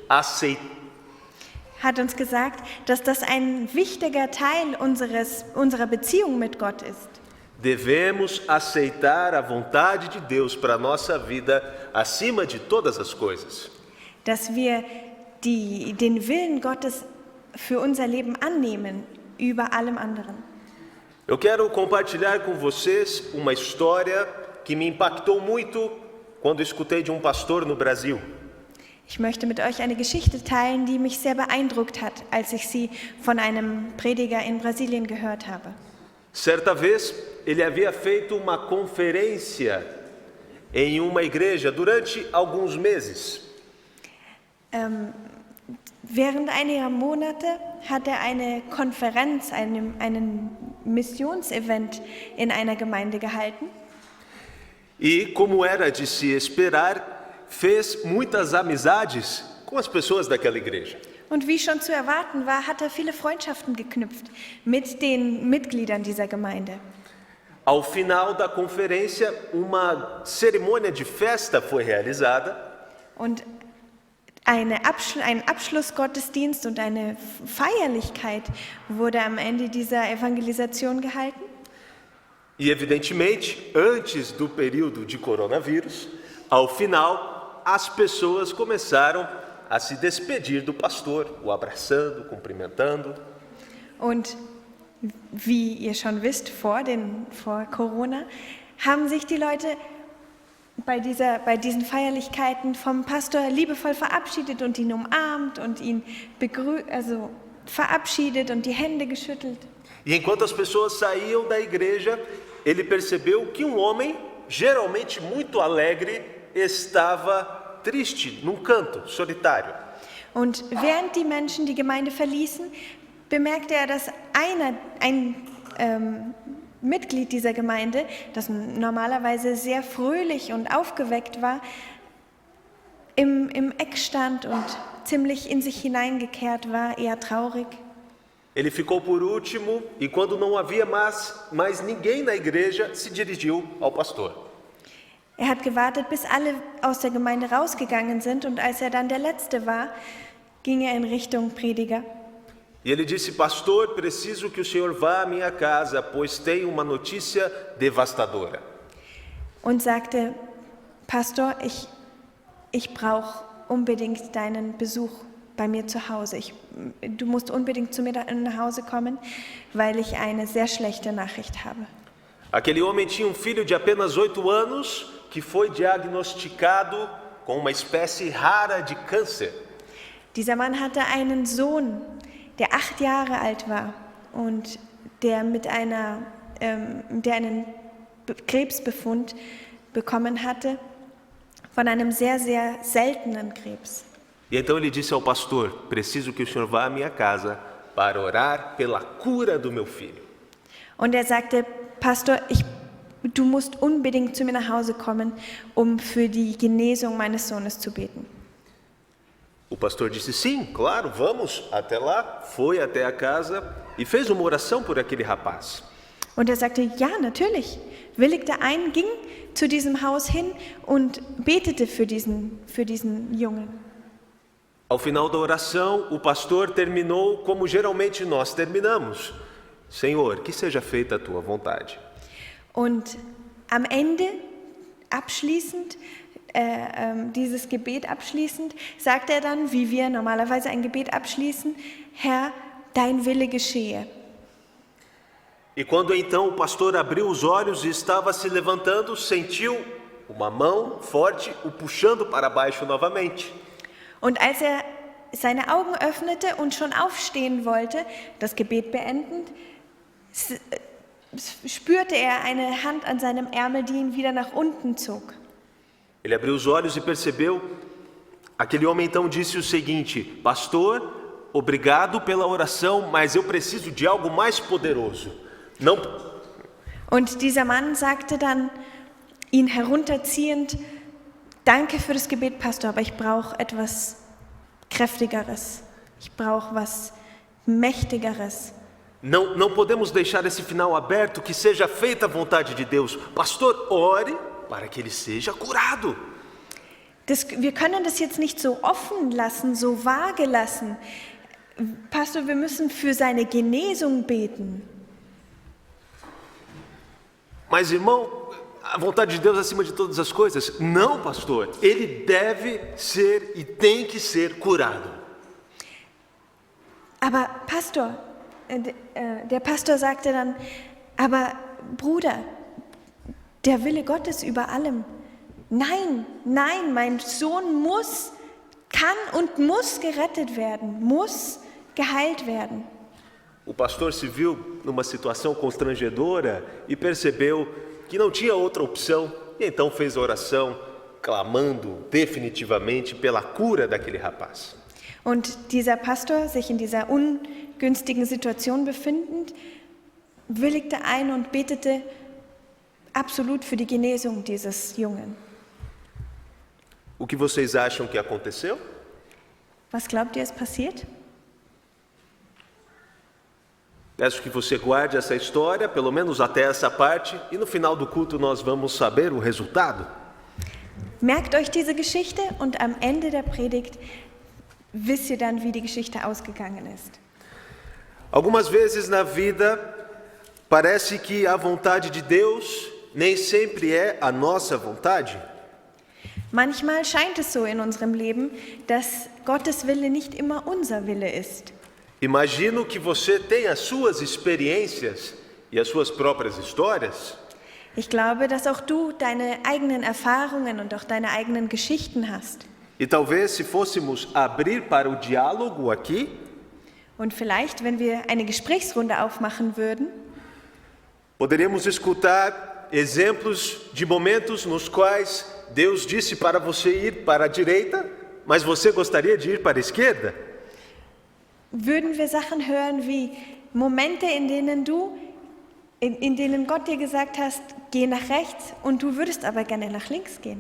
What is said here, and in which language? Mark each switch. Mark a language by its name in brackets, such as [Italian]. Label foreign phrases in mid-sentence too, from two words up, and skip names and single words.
[German] hat uns gesagt, dass das ein wichtiger Teil unserer Beziehung mit Gott ist. [Portuguese] Devemos aceitar a vontade de Deus para a nossa vida acima de todas as coisas. [German] Dass wir den Willen Gottes für unser Leben annehmen über allem anderen. [Portuguese] Eu quero compartilhar com vocês uma história que me impactou muito quando escutei de um pastor no Brasil. [German] Ich möchte mit euch eine Geschichte teilen, die mich sehr beeindruckt hat, als ich sie von einem Prediger in Brasilien gehört habe. [Portuguese] Certa vez, ele havia feito uma conferência em uma igreja durante alguns meses. [German] Während einiger Monate hat er eine Konferenz, einen Missionsevent in einer Gemeinde gehalten. [Portuguese] E, como era de se esperar, fez muitas amizades com as pessoas daquela igreja. [German] Und wie schon zu erwarten war, hat er viele Freundschaften geknüpft mit den Mitgliedern dieser Gemeinde. [Portuguese] Ao final da conferência, uma cerimônia de festa foi realizada. [German] Und ein Abschlussgottesdienst und eine Feierlichkeit wurde am Ende dieser Evangelisation gehalten. [Portuguese] E, evidentemente, antes do período de coronavírus, ao final, as pessoas começaram a se despedir do pastor, o abraçando, cumprimentando. [German] Und wie ihr schon wisst, vor Corona haben sich die Leute bei diesen Feierlichkeiten vom Pastor liebevoll verabschiedet und ihn umarmt und ihn verabschiedet und die Hände geschüttelt. [Portuguese] E enquanto as pessoas saíam da igreja, ele percebeu que um homem, geralmente muito alegre, estava triste num canto, solitário. [German] Und während die Menschen die Gemeinde verließen, bemerkte er, dass ein Mitglied dieser Gemeinde, das normalerweise sehr fröhlich und aufgeweckt war, im Eck stand und ziemlich in sich hineingekehrt war, eher traurig. [Portuguese] Ele ficou por último e quando não havia mais ninguém na igreja, se dirigiu ao pastor. [German] Er hat gewartet, bis alle aus der Gemeinde rausgegangen sind und als er dann der Letzte war, ging er in Richtung Prediger. [Portuguese] E ele disse: pastor, preciso que o senhor vá à minha casa, pois tenho uma notícia devastadora. [German] Und sagte, Pastor, ich brauche unbedingt deinen Besuch bei mir zu Hause. Du musst unbedingt zu mir nach Hause kommen, weil ich eine sehr schlechte Nachricht habe. [Portuguese] Aquele homem tinha filho de apenas 8 anos que foi diagnosticado com uma espécie rara de câncer. [German] Dieser Mann hatte einen Sohn, der 8 Jahre alt war und der einen Krebsbefund bekommen hatte von einem sehr, sehr seltenen Krebs. [Portuguese] E então ele disse ao pastor: preciso que o senhor vá à minha casa para orar pela cura do meu filho. [German] Und er sagte, Pastor, du musst unbedingt zu mir nach Hause kommen, um für die Genesung meines Sohnes zu beten. [Portuguese] O pastor disse: sim, claro, vamos até lá. Foi até a casa e fez uma oração por aquele rapaz. [German] Und er sagte, ja, natürlich, willigte ein, ging zu diesem Haus hin und betete für diesen Jungen. [Portuguese] Ao final da oração, o pastor terminou como geralmente nós terminamos: Senhor, que seja feita a tua vontade. [German] Und am Ende, abschließend, dieses Gebet abschließend, sagt er dann, wie wir normalerweise ein Gebet abschließen: Herr, dein Wille geschehe. [Portuguese] E quando então o pastor abriu os olhos e estava se levantando, sentiu uma mão forte o puxando para baixo novamente. [German] Und als er seine Augen öffnete und schon aufstehen wollte, das Gebet beendend, spürte er eine Hand an seinem Ärmel, die ihn wieder nach unten zog. [Portuguese] Ele abriu os olhos e percebeu. Aquele homem então disse o seguinte: pastor, obrigado pela oração, mas eu preciso de algo mais poderoso. Não. [German] Und dieser Mann sagte dann, ihn herunterziehend: Danke für das Gebet, Pastor, aber ich brauche etwas Kräftigeres. Ich brauche was Mächtigeres. [Portuguese] Não podemos deixar esse final aberto, que seja feita a vontade de Deus. Pastor, ore para que ele seja curado. [German] Wir können das jetzt nicht so offen lassen, so vage lassen. Pastor, wir müssen für seine Genesung beten. [Portuguese] Mas, irmão, a vontade de Deus acima de todas as coisas? Não, pastor. Ele deve ser e tem que ser curado. [German] Aber Pastor, der Pastor sagte dann, aber Bruder, der Wille Gottes über allem. Nein, mein Sohn kann und muss gerettet werden, muss geheilt werden. [Portuguese] O pastor se viu numa situação constrangedora e percebeu que não tinha outra opção e então fez a oração clamando definitivamente pela cura daquele rapaz. [German] Und dieser Pastor, sich in dieser ungünstigen Situation befindend, willigte ein und betete absolut für die Genesung dieses Jungen. [Portuguese] O que vocês acham que aconteceu? [German] Was glaubt ihr, ist passiert? [Portuguese] Peço que você guarde essa história, pelo menos até essa parte, e no final do culto nós vamos saber o resultado. [German] Merkt euch diese Geschichte und am Ende der Predigt wisst ihr dann, wie die Geschichte ausgegangen ist. [Portuguese] Algumas vezes na vida parece que a vontade de Deus nem sempre é a nossa vontade. [German] Manchmal scheint es so in unserem Leben, dass Gottes Wille nicht immer unser Wille ist. [Portuguese] Imagino que você tem as suas experiências e as suas próprias histórias. [German] Ich glaube, dass auch du deine eigenen Erfahrungen und auch deine eigenen Geschichten hast. [Portuguese] E talvez se fôssemos abrir para o diálogo aqui, [German] Und vielleicht, wenn wir eine Gesprächsrunde aufmachen würden, [Portuguese] poderíamos escutar exemplos de momentos nos quais Deus disse para você ir para a direita, mas você gostaria de ir para a esquerda. [German] würden wir Sachen hören wie Momente, in denen Gott dir gesagt hast, geh nach rechts und du würdest aber gerne nach links gehen.